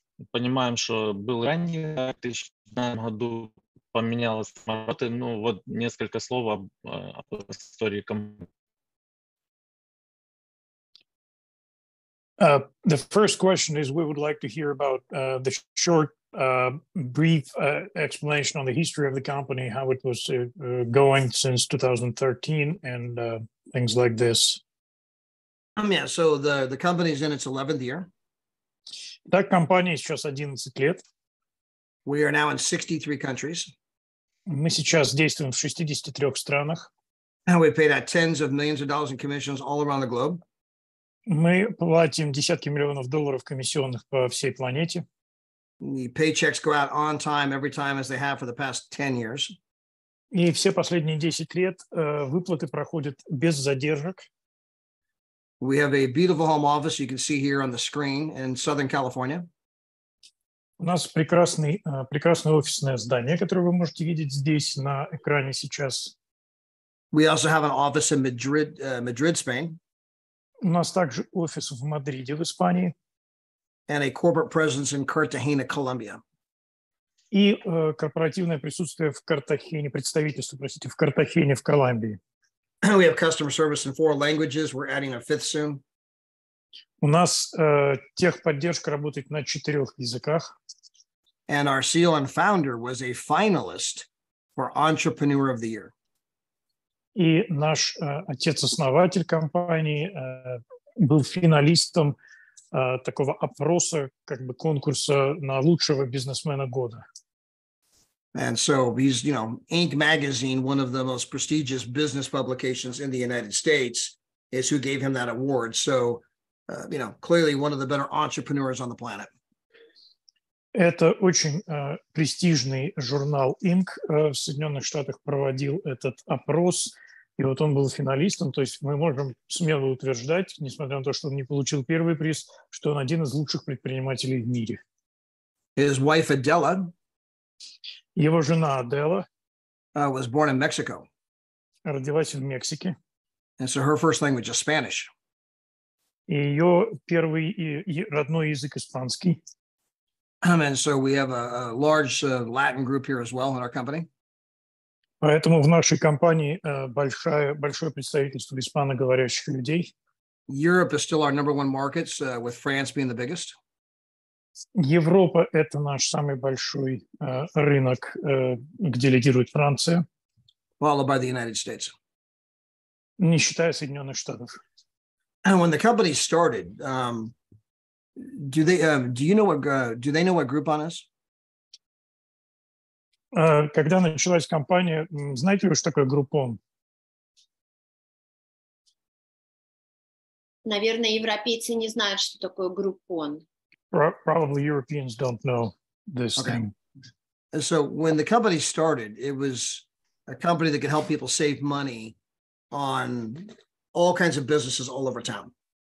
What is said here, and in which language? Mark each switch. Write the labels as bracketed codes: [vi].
[ru] Понимаем, что был ранее, в 2009 году поменялась работа. Ну, вот несколько слов об истории компании. [en] The first question is we would like to hear about the short, brief explanation on the history of the company, how it was going since 2013 and things like this. Yeah, so the company is in its 11th year. [ru] Так, компания сейчас 11 лет. [en] We are now in 63 countries. [ru] Мы сейчас действуем в 63 странах. [en] And we paid out tens of millions of dollars in commissions all around the globe. [ru] Мы платим десятки миллионов долларов комиссионных по всей планете. [en] The paychecks go out on time every time as they have for the past 10 years. [ru] И все последние 10 лет выплаты проходят без задержек. [en] We have a beautiful home office you can see here on the screen in Southern California. [ru] У нас прекрасное офисное здание, которое вы можете видеть здесь на экране сейчас. [en] We also have an office in Madrid, Spain. [ru] У нас также офис в Мадриде, в Испании. [en] And a corporate presence in Cartagena, Colombia. [ru] И корпоративное присутствие в Картахене, представительство, простите, в Картахене, в Колумбии. [en] We have customer service in 4 languages. We're adding a 5th soon. [ru] У нас техподдержка работает на 4 языках. [en] And our CEO and founder was a finalist for Entrepreneur of the Year. [ru] И наш отец-основатель компании был финалистом такого опроса, как бы конкурса на лучшего бизнесмена года. [en] And so he's, Inc. magazine, one of the most prestigious business publications in the United States, is who gave him that award. So, clearly one of the better entrepreneurs on the planet. [ru] Это очень престижный журнал Inc. В Соединенных Штатах проводил этот опрос, и вот он был финалистом. То есть мы можем смело утверждать, несмотря на то, что он не получил первый приз, что он один из лучших предпринимателей в мире. [en] His wife Adela, [ru] его жена Адела, [en] was born in Mexico. [ru] Родилась в Мексике. [en] And so her first language is Spanish. [ru] И ее первый и родной язык испанский. [en] And so we have a large Latin group here as well in our company. [ru] Поэтому в нашей компании большое представительство испаноговорящих людей. [en] Europe is still our number 1 market, with France being the biggest. [ru] Европа – это наш самый большой рынок, где лидирует Франция. [en] Followed by the United States. [ru] Не считая Соединенных Штатов. [en] And when the company started, do they know what Groupon is? [ru] Когда началась компания, знаете ли, что такое Groupon? Наверное, европейцы не знают, что такое Groupon. [en] Probably Europeans don't know this thing. And so when the company started, it was a company that could help people save money on all kinds of businesses all over town.